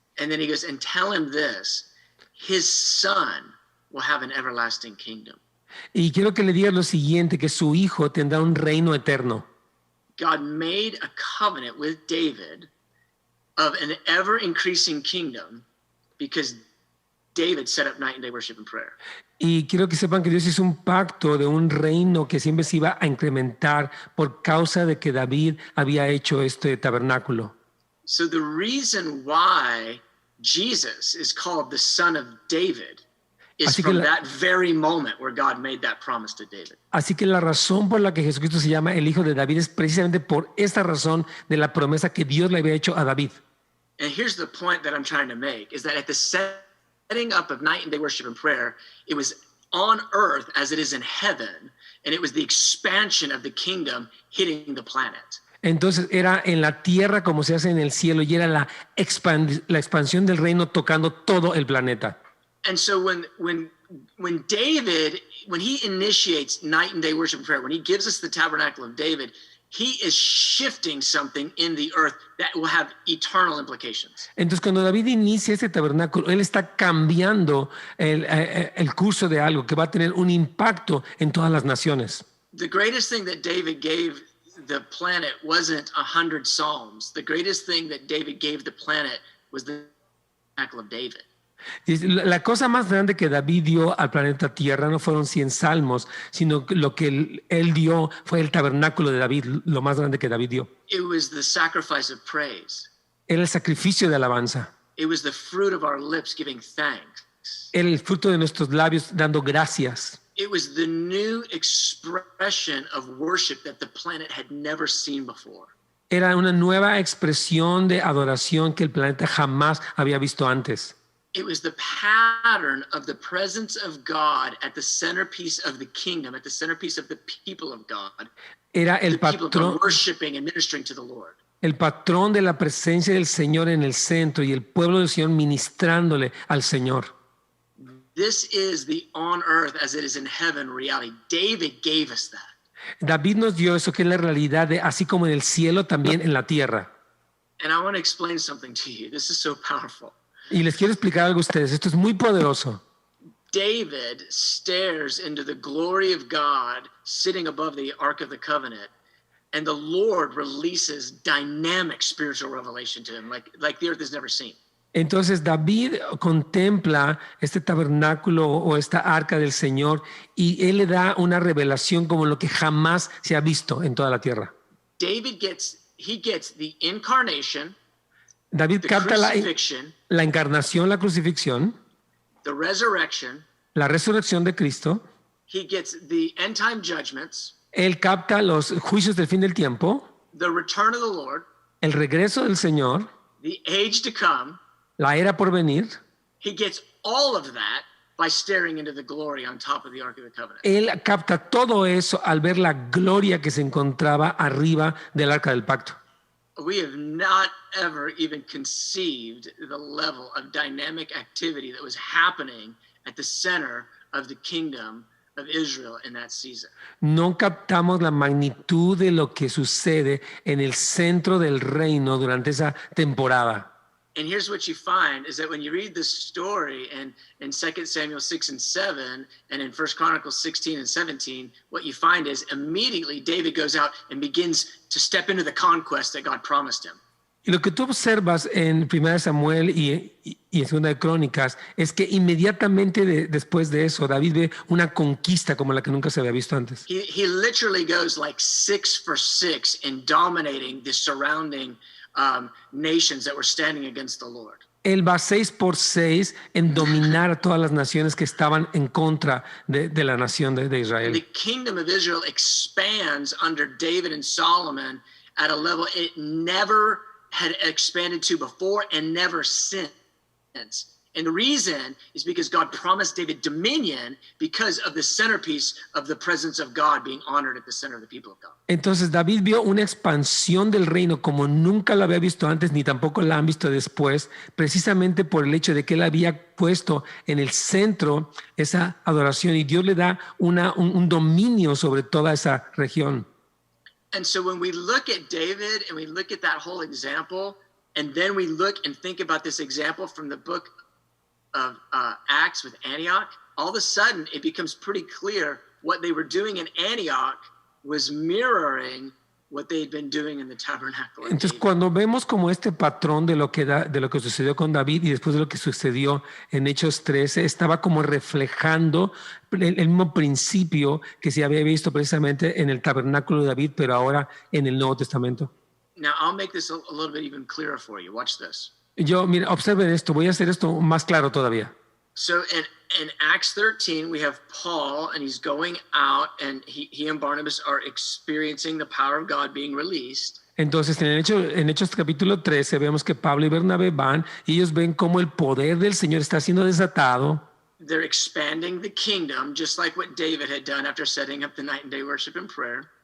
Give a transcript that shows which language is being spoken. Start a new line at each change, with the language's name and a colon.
English: And then he goes, and tell him this, his son will have an everlasting kingdom.
Spanish: Y quiero que le digas lo siguiente, que su hijo tendrá un reino eterno.
English: God made a covenant with David of an ever-increasing kingdom because David set up night and day worship and prayer.
Spanish: Y quiero que sepan que Dios hizo un pacto de un reino que siempre se iba a incrementar por causa de que David había hecho este tabernáculo.
English: So the reason why Jesus is called the son of David is
Spanish: Así que
English: from
Spanish: la-
English: that very moment where God made that promise to David.
Spanish: Así que la razón por la que Jesucristo se llama el Hijo de David es precisamente por esta razón de la promesa que Dios le había hecho a David.
English: And here's the point that I'm trying to make, is that at the setting up of night and day worship and prayer, it was on earth as it is in heaven, and it was the expansion of the kingdom hitting the planet.
Spanish: Entonces era en la tierra como se hace en el cielo y era la expansión del reino tocando todo el planeta.
English: And so when David, when he initiates night and day worship and prayer, when he gives us the tabernacle of David, he is shifting something in the earth that will have eternal implications.
Spanish: Entonces cuando David inicia este tabernáculo, él está cambiando el curso de algo que va a tener un impacto en todas las naciones.
English: The greatest thing that David gave the planet wasn't 100 psalms. The greatest thing that David gave the planet was the tabernacle of David.
Spanish: Y la cosa más grande que David dio al planeta Tierra no fueron 100 salmos, sino que lo que él dio fue el tabernáculo de David, lo más grande que David dio.
English: It was the sacrifice of praise.
Spanish: Era el sacrificio de alabanza,
English: It was the fruit of our lips giving thanks.
Spanish: era el fruto de nuestros labios dando gracias.
English: It was the new expression of worship that the planet had never seen before.
Spanish: Era una nueva expresión de adoración que el planeta jamás había visto antes.
English: It was the pattern of the presence of God at the centerpiece of the kingdom, at the centerpiece of the people of God.
Spanish: Era el
English: The people of
Spanish: patrón,
English: God worshiping and ministering to the Lord.
Spanish: el patrón de la presencia del Señor en el centro y el pueblo del Señor ministrándole al Señor.
English: This is the on earth as it is in heaven reality. David gave us that.
Spanish: David nos dio eso que es la realidad de así como en el cielo, también en la tierra.
English: And I want to explain something to you. This is so powerful.
Spanish: Y les quiero explicar algo a ustedes. Esto es muy poderoso.
English: David stares into the glory of God sitting above the Ark of the Covenant, and the Lord releases dynamic spiritual revelation to him, like the earth has never seen.
Spanish: Entonces David contempla este tabernáculo o esta arca del Señor y él le da una revelación como lo que jamás se ha visto en toda la tierra.
English: David gets the incarnation,
Spanish: David
English: the
Spanish: capta
English: crucifixion,
Spanish: la encarnación, la crucifixión,
English: the resurrection.
Spanish: la resurrección de Cristo.
English: He gets the end time judgments,
Spanish: Él capta los juicios del fin del tiempo,
English: the return of the Lord,
Spanish: el regreso del Señor,
English: the age to come.
Spanish: la era por venir.
English: He gets all of that by staring into the glory on top of the Ark of the Covenant.
Spanish: Él capta todo eso al ver la gloria que se encontraba arriba del arca del pacto.
English: We have not ever even conceived the level of dynamic activity that was happening at the center of the kingdom of Israel in that season.
Spanish: No captamos la magnitud de lo que sucede en el centro del reino durante esa temporada.
English: And here's what you find is that when you read this story in 2 Samuel 6 and 7 and in 1 Chronicles 16 and 17, what you find is immediately David goes out and begins to step into the conquest that God promised him.
Spanish: Y lo que tú observas en 1 Samuel y en 2 de Crónicas es que inmediatamente después de eso David ve una conquista como la que nunca se había visto antes.
English: He literally goes like 6 for 6 in dominating the surrounding nations that were standing against the Lord.
Spanish: Él va 6 por 6 en dominar a todas las naciones que estaban en contra de la nación de
English: The
Spanish: Israel.
English: kingdom of Israel expands under David and Solomon at a level it never had expanded to before and never since. And the reason is because God promised David dominion because of the centerpiece of the presence of God being honored at the center of the people of God.
Spanish: Entonces David vio una expansión del reino como nunca lo había visto antes ni tampoco la han visto después, precisamente por el hecho de que él había puesto en el centro esa adoración y Dios le da un dominio sobre toda esa región.
English: And so when we look at David and we look at that whole example, and then we look and think about this example from the book of Acts with Antioch, all of a sudden it becomes pretty clear what they were doing in Antioch was mirroring what they had been doing in the tabernacle.
Spanish: Entonces cuando vemos como este patrón de lo que sucedió con David y después de lo que sucedió en Hechos 13, estaba como reflejando el mismo principio que se había visto precisamente en el tabernáculo de David, pero ahora en el Nuevo Testamento.
English: Now I'll make this a little bit even clearer for you. Watch this.
Spanish: Mira, observen esto, voy a hacer esto más claro todavía.
English: So in Acts 13, we have Paul, and he's going out, and he and Barnabas are experiencing the power of God being released.
Spanish: Entonces, en Hechos capítulo 13, vemos que Pablo y Bernabé van y ellos ven cómo el poder del Señor está siendo desatado.
English: They're expanding the kingdom, just like what David had done after setting up the night and day worship and prayer.